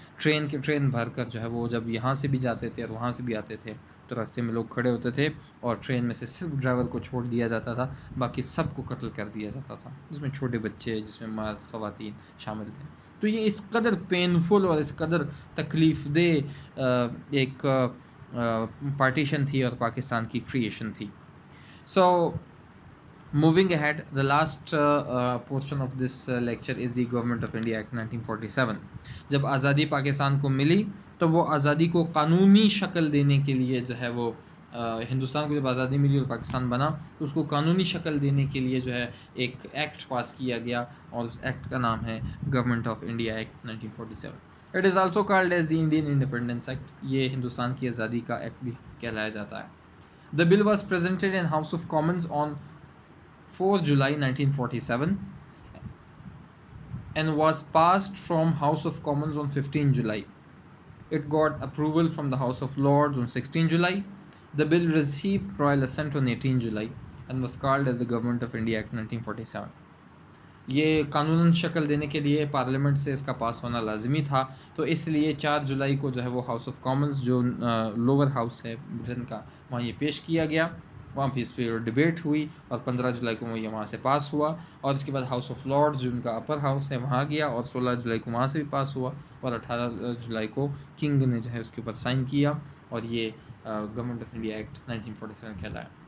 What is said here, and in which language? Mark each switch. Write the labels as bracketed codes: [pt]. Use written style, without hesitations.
[ur] Train بھر کر جو ہے وہ جب یہاں سے بھی جاتے تھے اور وہاں سے بھی آتے تھے تو راستے میں لوگ کھڑے ہوتے تھے اور ٹرین میں سے صرف ڈرائیور کو چھوڑ دیا جاتا تھا, باقی سب کو قتل کر دیا جاتا تھا, جس میں چھوٹے بچے, جس میں مرد, خواتین شامل تھے. تو یہ اس قدر پینفل اور اس قدر تکلیف دہ ایک پارٹیشن تھی اور پاکستان کی کریشن تھی. [en] So moving ahead, the last portion of this lecture is the Government of India Act 1947. [ur] جب آزادی پاکستان کو ملی تو وہ آزادی کو قانونی شکل دینے کے لیے جو ہے وہ ہندوستان کو جب آزادی ملی اور پاکستان بنا تو اس کو قانونی شکل دینے کے لیے جو ہے ایک ایکٹ پاس کیا گیا اور اس ایکٹ کا نام ہے government of India act 1947. [en] It is also called as the Indian Independence Act. [ur] یہ ہندوستان کی آزادی کا ایکٹ بھی کہلایا جاتا ہے. [en] The bill was presented in House of Commons on 4 July 1947 and was passed from House of Commons on 15 July. It got approval from the House of Lords on 16 July. The bill received royal assent on 18 July and was called as the Government of India Act 1947. [ur] یہ قانون شکل دینے کے لیے parliament سے اس کا پاس ہونا لازمی تھا, تو اس لیے 4 جولائی کو جو ہے وہ ہاؤس آف کامنز جو لوور ہاؤس ہے برٹن کا, وہاں یہ پیش کیا گیا, وہاں بھی اس پہ ڈبیٹ ہوئی اور 15 جولائی کو یہ وہاں سے پاس ہوا. اور اس کے بعد ہاؤس آف لارڈز جو ان کا اپر ہاؤس ہے وہاں گیا اور 16 جولائی کو وہاں سے بھی پاس ہوا اور 18 جولائی کو کنگ نے جو ہے اس کے اوپر سائن کیا اور یہ گورنمنٹ آف انڈیا ایکٹ 1947 کہلایا.